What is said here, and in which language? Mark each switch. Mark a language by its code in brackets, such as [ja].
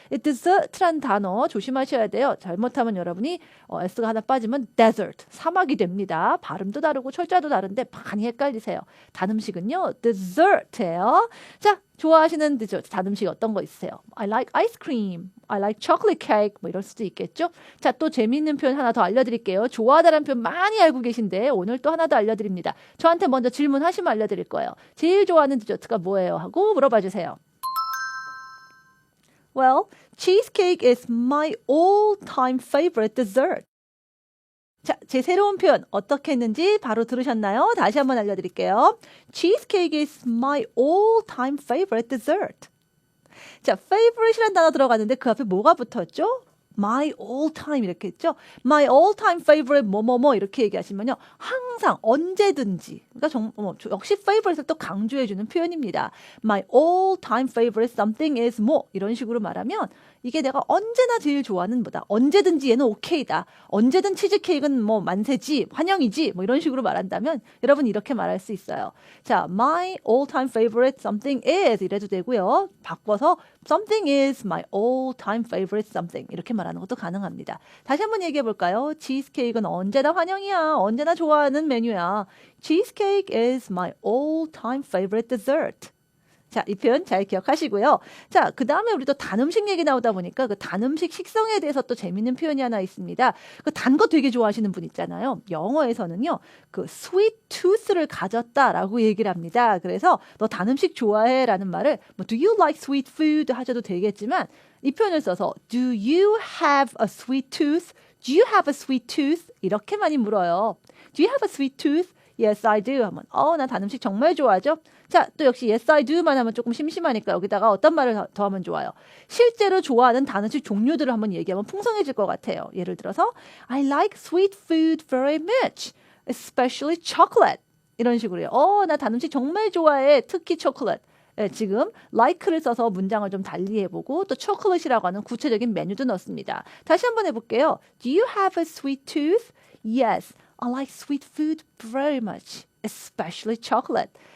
[ko] 이 dessert란 단어 조심하셔야 돼요. 잘못하면 여러분이 S가 하나 빠지면 desert, 사막이 됩니다. 발음도 다르고 철자도 다른데 많이 헷갈리세요. 단 음식은요, dessert예요. 자, 좋아하시는 단 음식 어떤 거 있으세요? [en] I like ice cream, I like chocolate cake [ko] 뭐 이럴 수도 있겠죠. 자, 또 재미있는 표현 하나 더 알려드릴게요. 좋아하다라는 표현 많이 알고 계신데 오늘 또 하나 더 알려드립니다. 저한테 먼저 질문하시면 알려드릴 거예요. 제일 좋아하는 디저트가 뭐예요? 하고 물어봐 주세요. [en] Well, cheesecake is my all-time favorite dessert. [ko] 자, 제 새로운 표현 어떻게 했는지 바로 들으셨나요? 다시 한번 알려드릴게요. [en] Cheesecake is my all-time favorite dessert. [ko] 자, favorite이라는 단어 들어갔는데 그 앞에 뭐가 붙었죠? [en] My all-time [ko] 이렇게 했죠? [en] My all-time favorite [ko] 뭐뭐뭐 이렇게 얘기하시면요. 항상 언제든지 그러니까 역시 favorite을 또 강조해주는 표현입니다. [en] My all-time favorite something is more [ko] 이런 식으로 말하면 이게 내가 언제나 제일 좋아하는 뭐다. 언제든지 얘는 오케이다. 언제든 치즈케이크는 뭐 만세지, 환영이지 뭐 이런 식으로 말한다면 여러분 이렇게 말할 수 있어요. [en] 자, my all-time favorite something is [ko] 이래도 되고요. 바꿔서 [en] something is my all-time favorite something [ko] 이렇게 말하는 것도 가능합니다. 다시 한번 얘기해 볼까요? 치즈케이크는 언제나 환영이야. 언제나 좋아하는 메뉴야. [en] Cheesecake is my all-time favorite dessert. [ko] 자, 이 표현 잘 기억하시고요. 자, 그 다음에 우리 또 단 음식 얘기 나오다 보니까 그 단 음식 식성에 대해서 또 재밌는 표현이 하나 있습니다. 그 단 거 되게 좋아하시는 분 있잖아요. 영어에서는요, 그 sweet tooth를 가졌다라고 얘기를 합니다. 그래서 너 단 음식 좋아해? 라는 말을 뭐 [en] do you like sweet food [ko] 하셔도 되겠지만 이 표현을 써서 [en] do you have a sweet tooth? Do you have a sweet tooth? [ko] 이렇게 많이 물어요. [en] Do you have a sweet tooth? Yes, I do. [ko] 하면 나 단 음식 정말 좋아하죠. 자, 또 역시 [en] yes, I do [ko] 만 하면 조금 심심하니까 여기다가 어떤 말을 더 하면 좋아요. 실제로 좋아하는 단 음식 종류들을 한번 얘기하면 풍성해질 것 같아요. [en] 예를 들어서 I like sweet food very much, especially chocolate. [ko] 이런 식으로요. 나 단 음식 정말 좋아해. 특히 초콜릿. 네, 지금 like를 써서 문장을 좀 달리 해보고 또 chocolate이라고 하는 구체적인 메뉴도 넣습니다. 다시 한번 해볼게요. [en] Do you have a sweet tooth? Yes, I like sweet food very much, especially chocolate.